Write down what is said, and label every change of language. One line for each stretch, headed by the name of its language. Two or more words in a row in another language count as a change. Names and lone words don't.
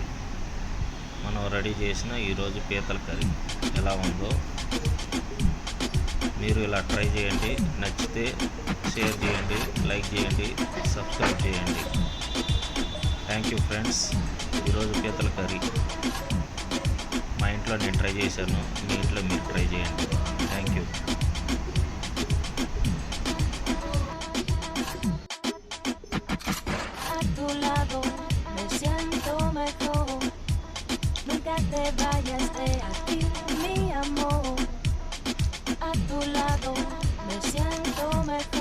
Telugu: మనం రెడీ చేసిన ఈరోజు పీతల కర్రీ ఎలా ఉందో మీరు ఇలా ట్రై చేయండి. నచ్చితే షేర్ చేయండి, లైక్ చేయండి, సబ్స్క్రైబ్ చేయండి.
English: thank you friends.
Telugu: ఈరోజు పీతల కర్రీ మా ఇంట్లో నేను ట్రై చేశాను, మీ ఇంట్లో మీరు ట్రై చేయండి.
English: thank you.
Spanish: Nunca te vayas de aquí, mi amor. A tu lado me siento mejor.